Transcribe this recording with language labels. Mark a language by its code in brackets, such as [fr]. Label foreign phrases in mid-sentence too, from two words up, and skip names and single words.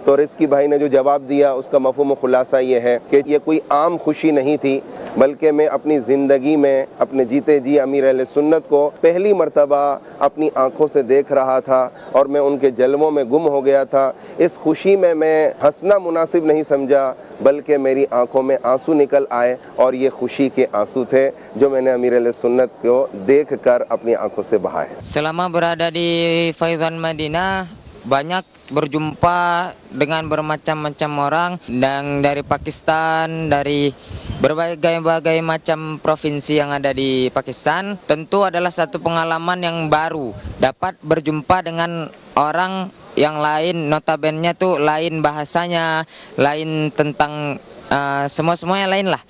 [ur] تو رزقی بھائی نے جو جواب دیا اس کا مفہوم خلاصہ یہ ہے کہ یہ کوئی عام خوشی نہیں تھی، بلکہ میں اپنی زندگی میں اپنے جیتے جی امیرِ اہلِ سنت کو پہلی مرتبہ اپنی آنکھوں سے دیکھ رہا تھا اور میں ان کے جلووں میں گم ہو گیا تھا. اس خوشی میں میں ہنسنا مناسب نہیں سمجھا، بلکہ میری آنکھوں میں آنسو نکل آئے اور یہ خوشی کے آنسو تھے جو میں نے امیرِ اہلِ سنت کو دیکھ کر اپنی آنکھوں سے بہائے. [ms] Selama berada di Faizan Madinah, banyak berjumpa dengan bermacam-macam orang, dan dari Pakistan, dari berbagai macam provinsi yang ada di Pakistan. Tentu adalah satu pengalaman yang baru, dapat berjumpa dengan orang yang lain, notabene tuh lain bahasanya, lain tentang semua-semuanya lain lah.